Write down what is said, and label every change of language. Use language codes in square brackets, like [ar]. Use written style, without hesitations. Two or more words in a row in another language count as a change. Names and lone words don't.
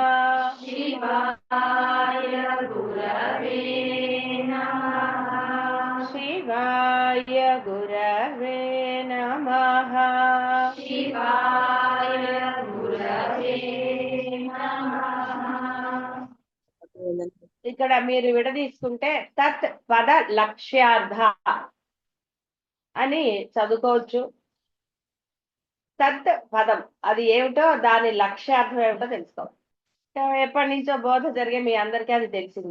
[sa] शिवाय गुरवे नमः। शिवाय गुरवे नमः। शिवाय गुरवे नमः। [te] ఇక్కడ మీరు విడదీసుకుంటే తత్ పద లక్ష్యార్థ అని చదువుకోవచ్చు. తత్ పదం అది ఏమిటో దాని లక్ష్యార్థం ఏమిటో తెలుసుకోవాలి. ఎప్పటి నుంచో బోధ జరిగే మీ అందరికీ అది తెలిసిందే.